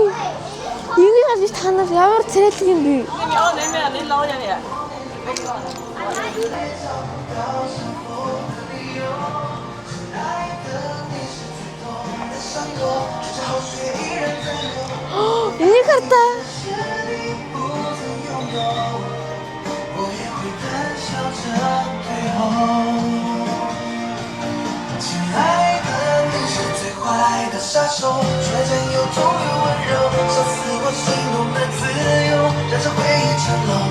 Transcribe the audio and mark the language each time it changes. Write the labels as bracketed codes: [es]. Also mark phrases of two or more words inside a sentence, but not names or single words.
[mn] Энийг гарч та нар ямар царайлаг юм бэ? Энийг хардаа. [zh] 杀手，率真又痛又温柔，杀死我心动的自由，让这回忆成牢笼。